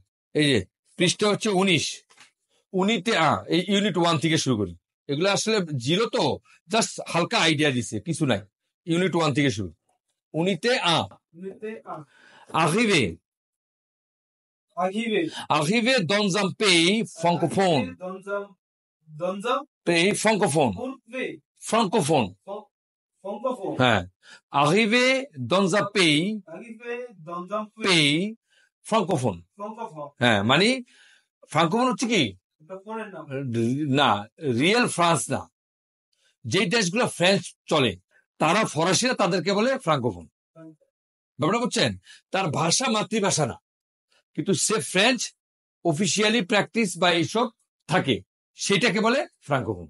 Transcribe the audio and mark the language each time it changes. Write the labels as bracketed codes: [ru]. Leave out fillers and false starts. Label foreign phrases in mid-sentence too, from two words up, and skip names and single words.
[bn] এই যে পৃষ্ঠা হচ্ছে 19, উনিতে এই ইউনিট 1 থেকে শুরু করি। এগুলো আসলে জিরো তো, জাস্ট হালকা আইডিয়া দিছে, কিছু নাই। ইউনিট 1 থেকে শুরু। উনিতে [fr] Unité A. arrivé Arrivé. arrivé dans un pays francophone, Dans un pays francophone, pays francophone, francophone. হ্যাঁ, arrivé dans un pays Arrivé dans un pays pays francophone, francophone. [bn] হ্যাঁ, মানে ফ্রাঙ্কোফোন হচ্ছে কি? এটা ফোনের নাম। না, রিয়েল ফ্রান্স না, যে দেশগুলো ফ্রেঞ্চ চলে তারা ফরাসিরা তাদেরকে বলে ফ্রাঙ্কোফোন। ব্যাপারটা বুঝছেন? তার ভাষা মাতৃভাষা না, কিন্তু সে ফ্রেঞ্চ অফিসিয়ালি প্র্যাকটিস বা এইসব থাকে, সেটাকে বলে ফ্রাঙ্কোফোন।